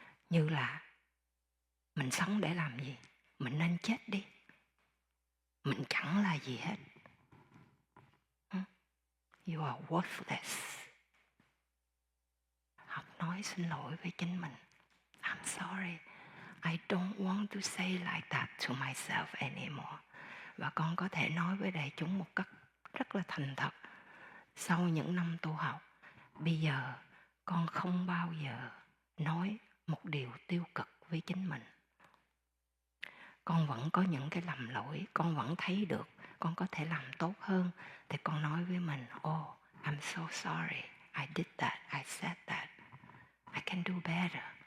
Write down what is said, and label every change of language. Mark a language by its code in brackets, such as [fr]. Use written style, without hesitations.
[vi] Như là mình sống để làm gì? Mình nên chết đi. Mình chẳng là gì hết. [en] You are worthless. [vi] Học nói xin lỗi với chính mình. [en] I'm sorry. I don't want to say like that to myself anymore. [vi] Và con có thể nói với đại chúng một cách rất là thành thật. Sau những năm tu học, bây giờ con không bao giờ nói một điều tiêu cực với chính mình. Con vẫn có những cái lầm lỗi, con vẫn thấy được con có thể làm tốt hơn, thì con nói với mình, [en] oh, I'm so sorry, I did that, I said that, I can do better.